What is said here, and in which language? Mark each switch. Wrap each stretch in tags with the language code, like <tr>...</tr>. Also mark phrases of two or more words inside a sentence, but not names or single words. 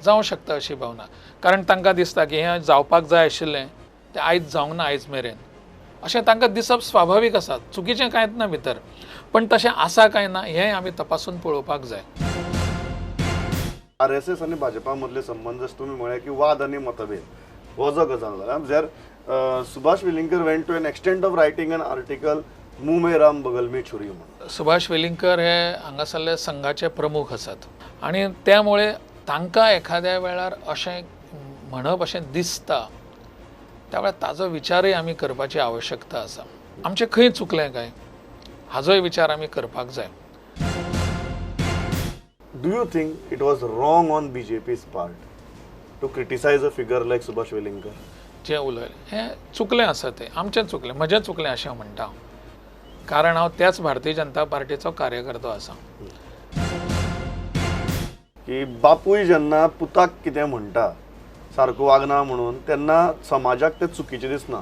<kok>जावं शकता अशी भावना, कारण तांकां दिसता की हें जावपाक जाय आशिल्लें तें आयज जावंक ना आयज मेरेन अशें तांकां दिसप स्वाभावीक आसा, चुकीचें कांयच ना भितर. पण तशें आसा काय ना हें आमी तपासून पळोवपाक जाय. RSS आनी भाजपा मदले संबंध जशे तुमी म्हळें की वाद आनी मतभेद हो जो गजाल जाला जर सुभाष वेलिंगकर</kok> <en>went to an extent of writing an article</en> <hi>मुंह में राम बगल में छुरी</hi> <kok>म्हणून. सुभाष वेलिंगकर हे हांगासरले संघाचे प्रमुख आसात आनी त्यामुळे तांकां एखाद्या वेळार अशें म्हणप अशें दिसता त्या वेळार ताजो विचारय आमी करपाची आवश्यकता आसा. आमचें खंय चुकलें काय हाजोय विचार आमी करपाक जाय.</kok> <en>Do you think it was wrong on BJP's part to criticize a figure like Subhash Velinkar?</en> <kok>जें उलयलें हें चुकलें आसा तें आमचें चुकलें, म्हजें चुकलें अशें हांव म्हणटा. कारण हांव त्याच भारतीय जनता पार्टीचो कार्यकर्तो आसा. की बापूय जेन्ना पुताक कितें म्हणटा सारको वागना म्हणून तेन्ना समाजाक तें चुकीचें दिसना.</kok>